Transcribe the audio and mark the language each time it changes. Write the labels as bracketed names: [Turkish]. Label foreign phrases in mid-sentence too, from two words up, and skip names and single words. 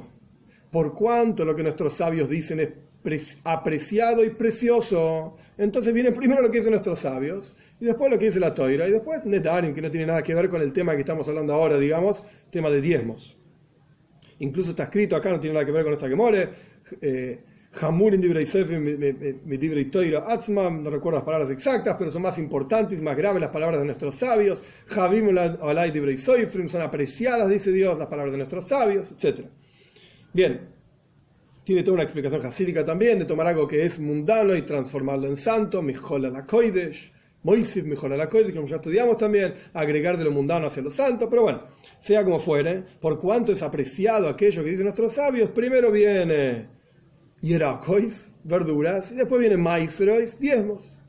[Spanish] Por cuanto lo que nuestros sabios dicen es apreciado y precioso, entonces viene primero lo que dicen nuestros sabios y después lo que dice la Torá y después Nedarim, que no tiene nada que ver con el tema que estamos hablando ahora, digamos, tema de diezmos. Incluso está escrito acá, no tiene nada que ver con esta Gemore, [Hebrew] חמורין דברי ספר מי דברי תורה עצמם, [Spanish] no recuerdo las palabras exactas, pero son más importantes, más graves las palabras de nuestros sabios. [Hebrew] חביבים עלי דברי סופרים, [Spanish] son apreciadas, dice Dios, las palabras de nuestros sabios, etc. Bien. Tiene toda una explicación hasídica también de tomar algo que es mundano y transformarlo en santo, [Hebrew] מחול על הקודש, מוסיף מחול על הקודש, [Spanish] como ya estudiamos también, agregar de lo mundano hacia lo santo, pero bueno, sea como fuere, por cuanto es apreciado aquello que dicen nuestros sabios, primero viene Yerakois, verduras, y después viene Maisrois, diezmos.